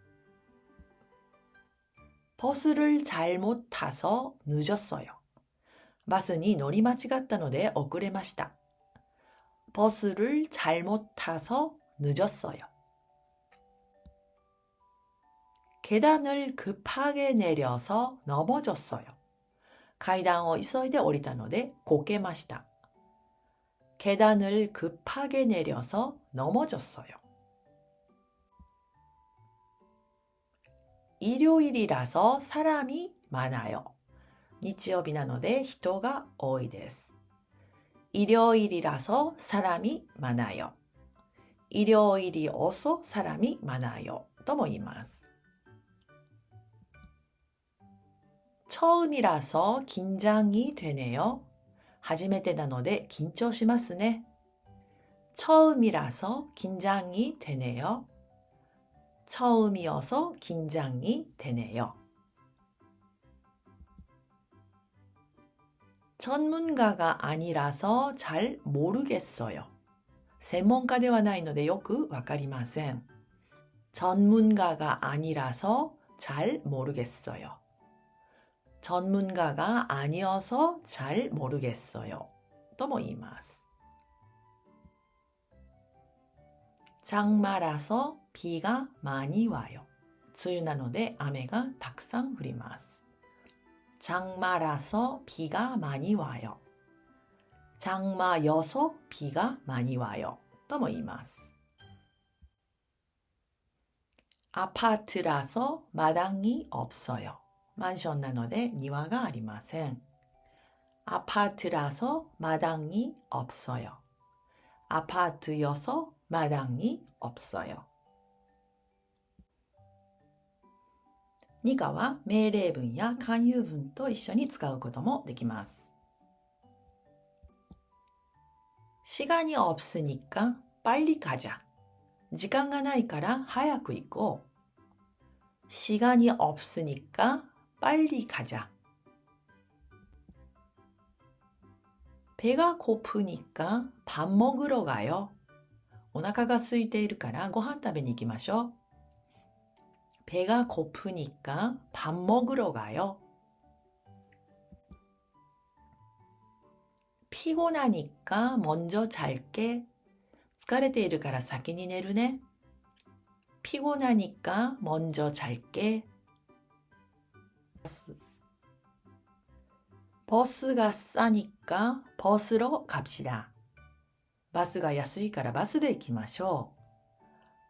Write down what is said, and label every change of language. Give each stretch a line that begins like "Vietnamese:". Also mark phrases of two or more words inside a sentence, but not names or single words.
Korean: 버스를 잘못 타서 늦었어요.
Japanese: バスに乗り間違ったので遅れました.
Korean: 버스를 잘못 타서 늦었어요. 계단을 급하게 내려서 넘어졌어요.
Japanese: 階段を急いで降りたのでこけました.
Korean: 계단을 급하게 내려서 넘어졌어요. 일요일이라서 사람이 많아요.
Japanese: 日曜日なので人が多いです.
Korean: 일요일이라서 사람이 많아요. 일요일이어서 사람이 많아요.
Japanese: とも言います.
Korean: 처음이라서 긴장이 되네요.
Japanese: 初めてなので緊張しますね.
Korean: 처음이라서 긴장이 되네요. 처음이어서 긴장이 되네요. 전문가가 아니라서 잘 모르겠어요.
Japanese: 専門家ではないのでよくわかりません.
Korean: 전문가가 아니라서 잘 모르겠어요. 전문가가 아니어서 잘 모르겠어요.
Japanese: とも言います.
Korean: 장마라서 비가 많이 와요.
Japanese: 梅雨なので雨がたくさん降ります.
Korean: 장마라서 비가 많이 와요. 장마여서 비가 많이 와요.
Japanese: とも言います.
Korean: 아파트라서 마당이 없어요.
Japanese: マンションなので庭がありません.
Korean: 아파트라서 마당이 없어요. 아파트여서 마당이 없어요.
Japanese: 2 課は命令文や慣用文と一緒に使うこともできます.
Korean: 시간이 없으니까 빨리 가자.
Japanese: 時間がないから早く行こう.
Korean: 시간이 없으니까 빨리 가자. 배가 고프니까 밥 먹으러 가요.
Japanese: お腹が空いているからご飯食べに行きましょう.
Korean: 배가 고프니까 밥 먹으러 가요. 피곤하니까 먼저 잘게.
Japanese: 疲れているから先に寝るね.
Korean: 피곤하니까 먼저 잘게. 버스가 싸니까 버스로 갑시다.
Japanese: バスが安いからバスで行きましょう.